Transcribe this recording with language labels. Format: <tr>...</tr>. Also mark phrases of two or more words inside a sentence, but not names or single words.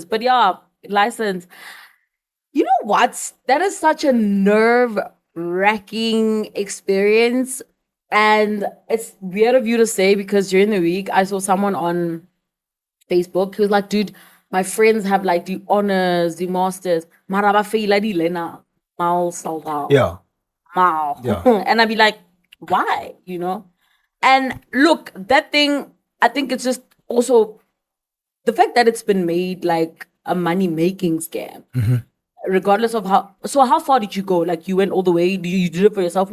<en>But yeah, license. You know what? That is such a nerve-wracking experience, and it's weird of you to say because during the week I saw someone on Facebook who was like, "Dude, my friends have like the honors, the masters,</en> <st>maraba feila di lena."</st> <en>Yeah. And I'd be like, why? And look, that thing, I think it's just also the fact that it's been made like a money-making scam. Regardless of how far did you go? Like you went all the way, you did it for yourself?</en>